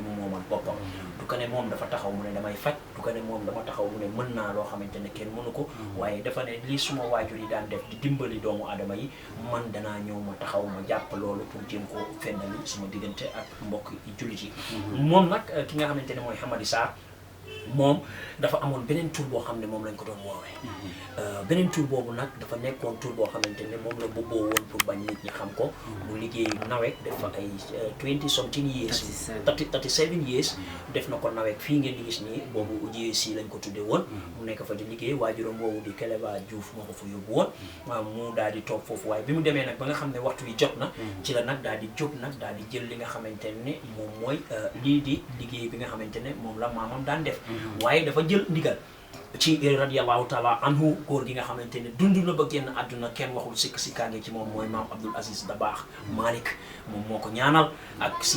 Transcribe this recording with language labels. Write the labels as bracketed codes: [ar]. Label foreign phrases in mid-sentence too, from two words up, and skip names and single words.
[wo] mu moomal boppam du ko ne moom dafa taxaw mu ne damay faj du ko ne moom dama taxaw mu ne mën naa loo xamante ne kenn mënu ko waaye dafa ne lii suma waajur yi daan def di dimbali doomu aadama yi man danaa ñëw ma taxaw ma jàpp loolu pour jéem ko fendali suma diggante ak mbokk jullit yi moom nag ki nga xamante ne mooy Hamady Sarr moom dafa amoon beneen tur boo xam ne moom lañ ko doon woowee beneen tur boobu nag dafa nekkoon tur boo xamante ne moom la booboo woon pour bañ nit ñi xam ko mu liggéey nawet def fa ay [en] 20-something years [wo] 37 years def na ko nawet fii ngeen di gis nii boobu GSC lañ ko tuddee woon mu nekk fa di liggéey waajuram boobu di Keleba Diouf moo ko fa yóbbu woon mu daal di toog foofu waaye bi mu demee nag ba nga xam ne waxtu wi jot na ci la nag daal di jóg nag daal di jël li nga xamante ne moom mooy lii di liggéey bi nga xamante ne moom la maamam daan def waaye dafa jël ndigal ci [ar] radiyallahu taala anhu [wo] góor gi nga xamante ne dund na ba génn àdduna kenn waxul sikkaange ci moom mooy maam Abdoul Aziz Dabakh Malick moom moo ko ñaanal ak si